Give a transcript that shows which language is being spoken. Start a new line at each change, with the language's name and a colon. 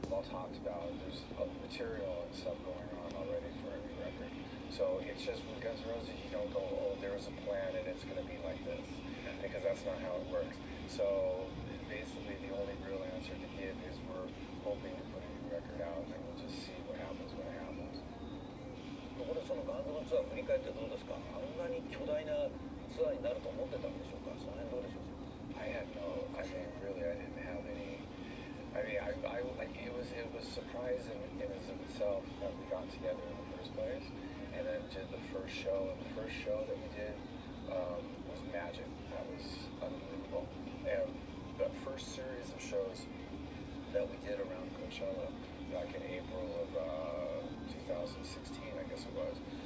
English: Talked about there's material and stuff going on already for a new record. So it's just with Guns N' Roses, you don't go, oh, there was a plan and it's going to be like this, because that's not how it works. So basically the only real answer to give is we're hoping to put a new record out and we'll just see what happens when it happens.
Japanese: ところでそのガンズのツアー振り返ってどうですか？あんなに巨大なツアーになると思ってたんでしょうか？その辺どうでしょうか？
English: I had no, I mean really I didn't have any. I mean, it was surprising in and of itself that we got together in the first place, and then did the first show. And the first show that we did was magic. That was unbelievable. And the first series of shows that we did around Coachella back in April of 2016, I guess it was.